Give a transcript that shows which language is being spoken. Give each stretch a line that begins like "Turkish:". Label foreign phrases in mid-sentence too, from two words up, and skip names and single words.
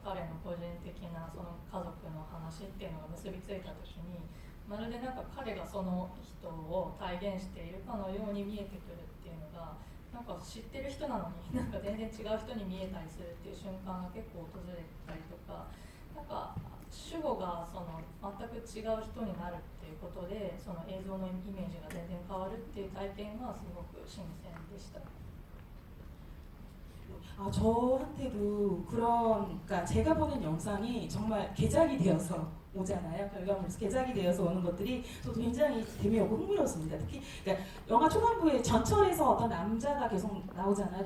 Japanese: 彼の個人的なその家族の話っていうのが結びついた時に、まるでなんか彼がその人を体現しているかのように見えてくるっていうのが、なんか知ってる人なのになんか全然違う人に見えたりするっていう瞬間が結構訪れたりとか、なんか主語がその全く違う人になるっていうことでその映像のイメージが全然変わるっていう体験がすごく新鮮でした。
Korean: 저한테도 그러니까 제가 보는 영상이 정말 개작이 되어서 오잖아요. 결과물에서 개작이 되어서 오는 것들이 저도 굉장히 재미있고 흥미로웠습니다. 특히 그러니까 영화 초반부에 전철에서 어떤 남자가 계속 나오잖아요.